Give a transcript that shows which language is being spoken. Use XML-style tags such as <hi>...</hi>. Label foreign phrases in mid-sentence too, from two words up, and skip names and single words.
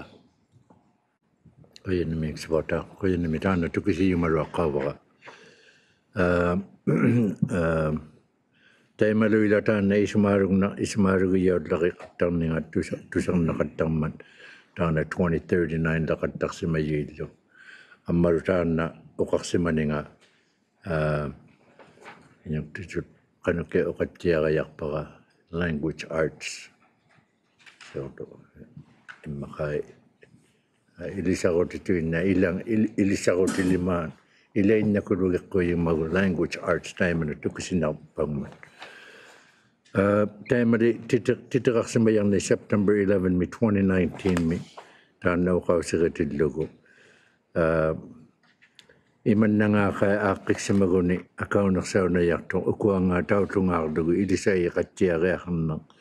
<iu>qoyannami iksivauta qoyannami taanna tukisiyumaruaqqaavara taimaluila taanna ismaarugiyaulleqiqattarninga tusernaqattarmat taanna 2039 laqattarsimayuillu ammalu taanna uqarsimaninga inuktitut qanukke uqattiarayarpara</iu> <en>language arts</en> <iu>so immakai ilisarutituinna ilisarutilimaan ilainnakulugekkuyimagu</iu> <en>language arts</en> <iu>taimana tukisinarpagmat taimali titiqarsimayarni September 11 mi 2019 mi taanna uqausigatillugu imannangaqa aaqqiksimaguni akaunersaunayartu ukuangaa tautlungaarlugu ilisaiqattiariaqarner</iu>